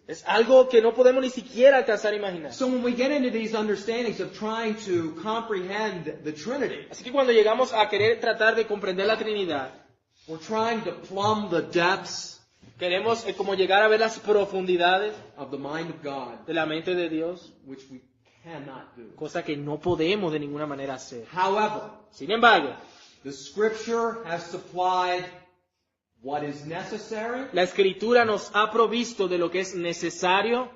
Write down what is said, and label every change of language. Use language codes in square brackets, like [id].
[es] Es algo que no podemos ni siquiera alcanzar a imaginar. [en] So when we get into these understandings of trying to comprehend the Trinity, [es] Así que cuando llegamos a querer tratar de comprender la Trinidad, [en] we're trying to plumb the depths [es] queremos como llegar a ver las profundidades [en] of the mind of God, [es] de la mente de Dios, [en] which we cannot do. [es] cosa que no podemos de ninguna manera hacer. [en] However, [es] Sin embargo, [en] the Scripture has supplied what is necessary [es] la Escritura nos ha provisto de lo que es necesario